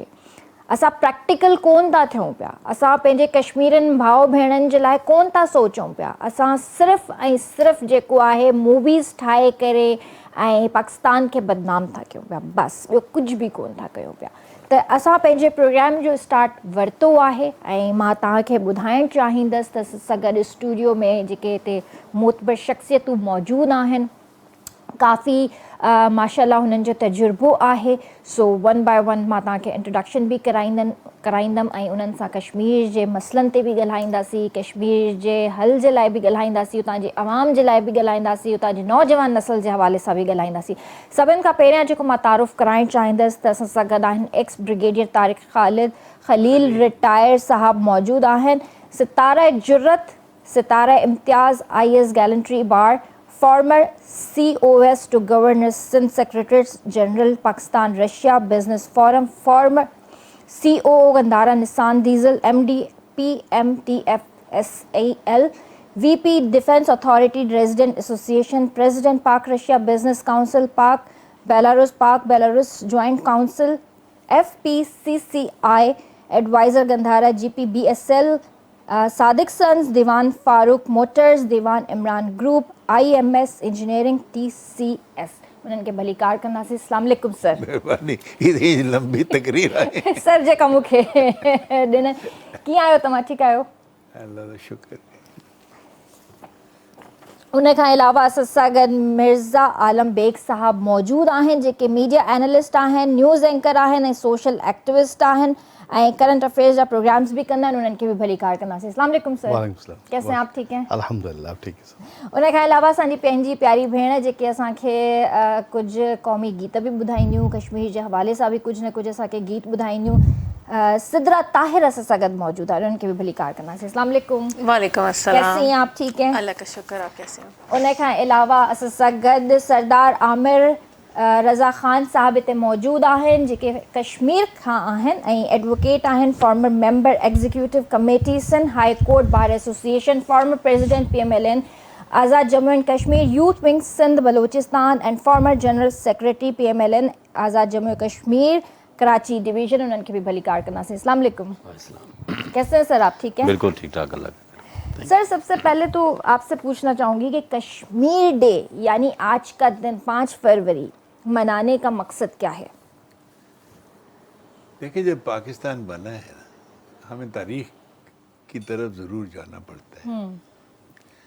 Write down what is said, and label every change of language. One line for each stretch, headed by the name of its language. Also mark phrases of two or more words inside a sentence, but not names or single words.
Sindhi: असां प्रैक्टिकल कोन था थियूं पिया, असां पंहिंजे कश्मीरनि भाउ भेणनि जे लाइ कोन था सोचूं पिया, असां सिर्फ़ु ऐं सिर्फ़ु जेको आहे मूवीज़ ठाहे करे ऐं पाकिस्तान खे बदनाम था कयूं पिया, बसि ॿियो कुझु बि कोन था कयूं पिया। त असां पंहिंजे प्रोग्राम जो स्टार्ट वरितो आहे ऐं मां तव्हांखे ॿुधाइणु चाहींदसि त सां गॾु स्टूडियो में जेके हिते मोतबर शख़्सियतूं मौजूदु आहिनि, काफ़ी माशाल्लाह हुननि जो तजुर्बो आहे। सो
English: one by one
Sindhi: मां तव्हांखे इंट्रोडक्शन बि कराईंदमि ऐं उन्हनि सां कश्मीर जे मसइलनि ते बि ॻाल्हाईंदासीं, कश्मीर जे हल जे लाइ बि ॻाल्हाईंदासीं, उतां जे आवाम जे लाइ बि ॻाल्हाईंदासीं, उतां जी नौजवान नस्ल जे हवाले सां बि ॻाल्हाईंदासीं। सभिनि खां पहिरियां जेको मां तारुफ़ कराइणु चाहींदसि त असां सां गॾु आहिनि एक्स ब्रिगेडियर तारिक ख़लील रिटायर साहब मौजूदु आहिनि, सितारा जुर्रत, सितारा इम्तियाज़, IAS गैलेंट्री बार,
English: former COS to Governor Sindh, Secretary General Pakistan Russia Business Forum, former COO Gandhara Nissan Diesel, MD PMTFSAL, VP Defense Authority Resident Association, President Pak Russia Business Council, Pak Belarus Joint Council, FPCCI Advisor Gandhara, GPBSL, Sadiq Sons, Diwan Farooq Motors, Diwan Imran Group, IMS Engineering, TCS.
Sindhi: उन्हनि खे भली कार कंदासीं।
Arabic: السلام عليكم سر.
Sindhi: महिरबानी,
Urdu: اتنی لمبی تقریر आहे।
Sindhi: सर जेका मूंखे ॾिन। कीअं आहियो तव्हां? ठीकु आहियो? अल्लाह जो शुक्र। उन खां अलावा असां सां गॾु मिर्ज़ा आलम बेग साहब मौजूदु आहिनि, जेके
English: media analyst
Sindhi: आहिनि,
English: news anchor
Sindhi: आहिनि ऐं
English: social activist
Sindhi: आहिनि ऐं
English: current affairs
Sindhi: जा प्रोग्राम्स भी कंदा आहिनि। उन्हनि खे बि भली कार कंदासीं।
Arabic: السلام عليكم
Urdu: سر۔ کیسے ہیں آپ؟ ٹھیک ہیں? الحمدللہ ٹھیک ہے سر.
Sindhi: उन खां अलावा असांजी पंहिंजी प्यारी भेण जेके असांखे कुझु क़ौमी गीत बि ॿुधाईंदियूं, कश्मीर जे हवाले सां बि कुझु न कुझु असांखे गीत ॿुधाईंदियूं, सिदरा ताहिर असां सां गॾु मौजूदु आहे। उन्हनि खे बि भली कार कंदासीं।
Arabic: السلام عليكم. وعليكم السلام.
Urdu: کیسے ہیں آپ؟ ٹھیک ہیں? اللہ کا شکر۔ آپ کیسے ہیں?
Sindhi: उन खां अलावा असां सां गॾु सरदार आमिर रज़ा ख़ान साहब हिते मौजूदु आहिनि, जेके कश्मीर खां आहिनि ऐं एडवोकेट आहिनि,
English: Former Member Executive Committee Sindh High Court Bar Association, Former President PMLN Azad Jammu and Kashmir Youth Wing Sindh Balochistan and Former General Secretary PMLN Azad Jammu Kashmir Karachi Division.
Sindhi: उन्हनि खे बि भली कार कंदासीं।
Arabic: السلام عليكم.
Urdu: کیسے ہیں سر آپ؟ ٹھیک ہیں? بالکل ٹھیک ٹھاک۔ اللہ. سر سب سے پہلے تو آپ سے پوچھنا چاہوں گی کہ کشمیر ڈے یعنی آج کا دن 5 فروری منانے کا مقصد کیا ہے? دیکھیے، جب پاکستان بنا ہے نا، ہمیں تاریخ کی طرف ضرور جانا پڑتا ہے.